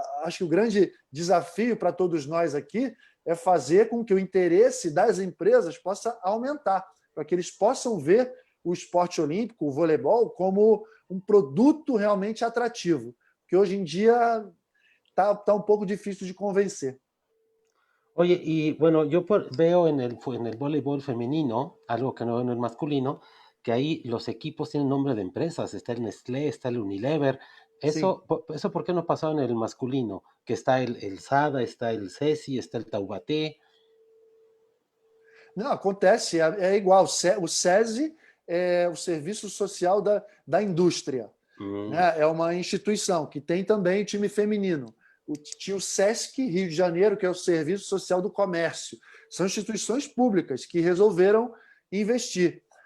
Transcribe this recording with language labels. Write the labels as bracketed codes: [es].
[pt] Acho que o grande desafio para todos nós aqui é fazer com que o interesse das empresas possa aumentar, para que eles possam ver o esporte olímpico, o voleibol, como um produto realmente atrativo, que hoje em dia está um pouco difícil de convencer. [es] Oye, y bueno, veo en el voleibol femenino, algo que no veo en el masculino, que ahí los equipos tienen nombre de empresas, está el Nestlé, está el Unilever. [pt] Sim. [es] Eso ¿por qué no pasaba en el masculino? Que está el SADA, está el CESI, está el Taubaté. [pt] Não, acontece, é igual. O SESI é o Serviço Social da Indústria. Mm, Né? É uma instituição que tem também time feminino. Tinha o SESC Rio de Janeiro, que é o Serviço Social do Comércio. São instituições públicas que resolveram investir.